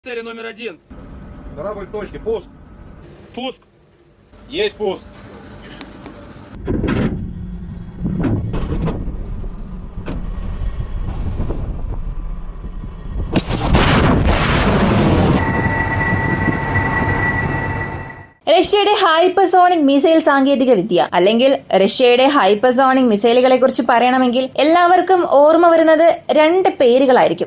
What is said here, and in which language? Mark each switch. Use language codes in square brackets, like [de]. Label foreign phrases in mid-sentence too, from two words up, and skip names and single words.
[ru] Цель номер 1. Корабль в точке. Пуск. Пуск. Есть пуск. [ml] റഷ്യയുടെ ഹൈപ്പർസോണിക് മിസൈൽ സാങ്കേതിക വിദ്യ അല്ലെങ്കിൽ റഷ്യയുടെ ഹൈപ്പർസോണിക് മിസൈലുകളെ കുറിച്ച് പറയണമെങ്കിൽ എല്ലാവർക്കും ഓർമ്മ വരുന്നത് രണ്ട് പേരുകളായിരിക്കും.